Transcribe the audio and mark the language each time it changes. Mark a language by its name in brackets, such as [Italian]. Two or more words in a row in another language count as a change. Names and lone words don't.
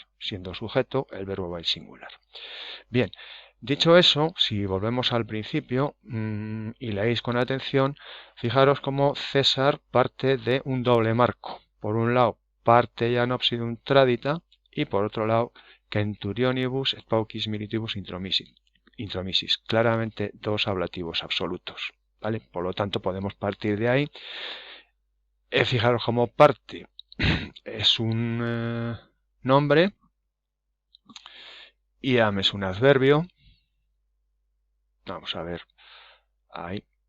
[Spanish] Siendo sujeto, el verbo va en singular. Bien, dicho eso, si volvemos al principio y leéis con atención, fijaros cómo César parte de un doble marco. Por un lado, [Latin] parte Jan obsidum tradita, [Spanish] y por otro lado, [Latin] centurionibus et paucis militibus intromissis. [Spanish] Claramente dos ablativos absolutos, ¿vale? Por lo tanto, podemos partir de ahí. Fijaros cómo parte es un nombre y am es un adverbio. Vamos a ver ahí.